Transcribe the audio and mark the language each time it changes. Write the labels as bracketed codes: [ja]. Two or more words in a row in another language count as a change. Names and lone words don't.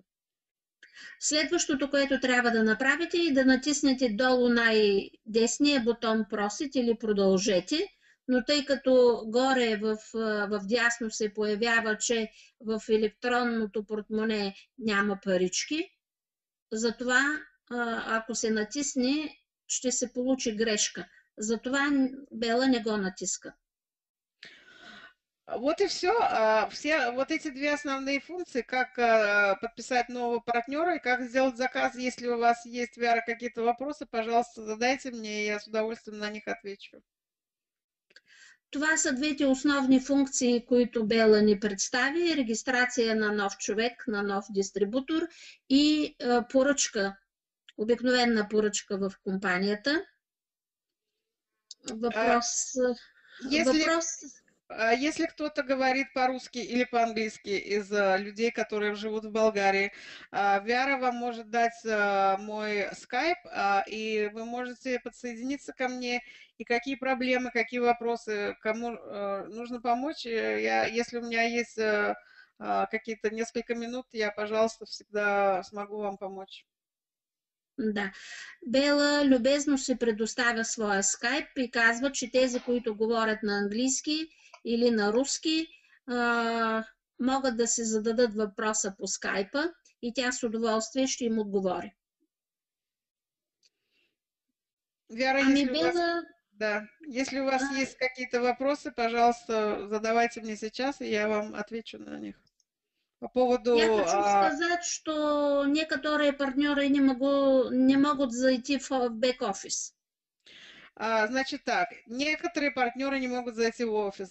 [bg] Следващото, което трябва да направите е да натиснете долу най-десния бутон «Просить» или «Продължете», но тъй като горе в дясно се появява, че в електронното портмоне няма парички, затова ако се натисне, ще се получи грешка. Затова Бела не го натиска. [ru] Вот и все. Все вот эти две основные функции, как подписать нового партнера и как сделать заказ. Если у вас есть, Вера, какие-то вопросы, пожалуйста, задайте мне, и я с удовольствием на них отвечу. [bg] Това са двете основни функции, които Бела ни представи. Регистрация на нов човек, на нов дистрибутор и поръчка, обикновена поръчка в компанията. [ru] Если кто-то говорит по-русски или по-английски из людей, которые живут в Болгарии, Вера вам может дать мой скайп, и вы можете подсоединиться ко мне, и какие проблемы, какие вопросы, кому нужно помочь. Если у меня есть какие-то несколько минут, я, пожалуйста, всегда смогу вам помочь. Да. [bg] Бела любезно се предоставя своя скайп и казва, че тези, които говорят на английски или на руски, могат да се зададат въпроса по скайпа и тя с удоволствие ще им отговори. Вера, Ами [ru] если у вас, Бела, да, если у вас есть какие-то вопросы, пожалуйста, задавайте мне сейчас, и я вам отвечу на них. По поводу... я хочу сказать, что некоторые партнеры не могут зайти в бэк-офис. Значит так, некоторые партнеры не могут зайти в офис.